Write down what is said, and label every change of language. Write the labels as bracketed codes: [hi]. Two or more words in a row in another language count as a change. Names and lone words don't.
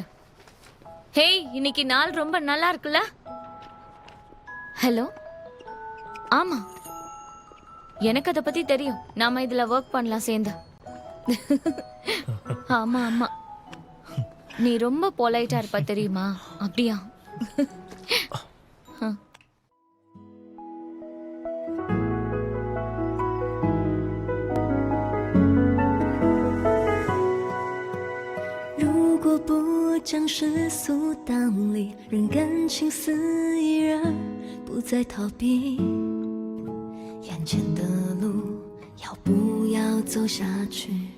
[ta] ஹேய், இன்னைக்கு நாள் ரொம்ப நல்லா இருக்குல்ல? ஹலோ. ஆமா, எனக்கு அதை பத்தி தெரியும். நாம இதுல ஒர்க் பண்ணலாம் சேர்ந்து. ஆமா ஆமா, நீ ரொம்ப பொலைட்டா இருப்ப தெரியுமா? அப்படியா? [zh] 如果不将世俗当理，任感情肆意而不再逃避，眼前的路要不要走下去？